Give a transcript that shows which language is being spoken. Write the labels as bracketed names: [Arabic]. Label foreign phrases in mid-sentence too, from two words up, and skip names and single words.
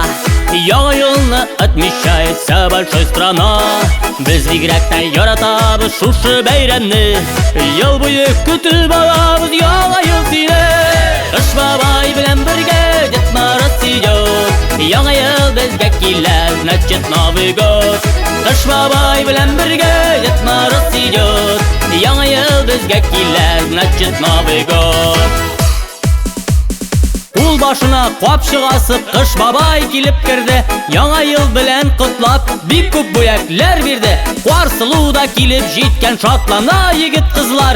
[Tatar] Яңа елны [Russian] отмечает вся большая страна. [Tatar] Без бигрәк яратабыз шушы бәйрәмне. Ел буе көтеп алабыз яңа ел сине. Кыш бабай белән бергә [Russian] Дед Мороз идет. [Tatar] Яңа ел безгә килә, [Russian] значит Новый год. [Tatar] Кыш бабай белән бергә [Russian] Дед Мороз идет. [Tatar] Яңа ел безгә килә, [Russian] значит Новый год. [Tatar] Ул башына капчыгасы Кыш бабай килеп керде. Яңа ел белән котлап бик күп бүләкләр бирде. Карсылу да килеп җиткән, шатлана егет кызлар.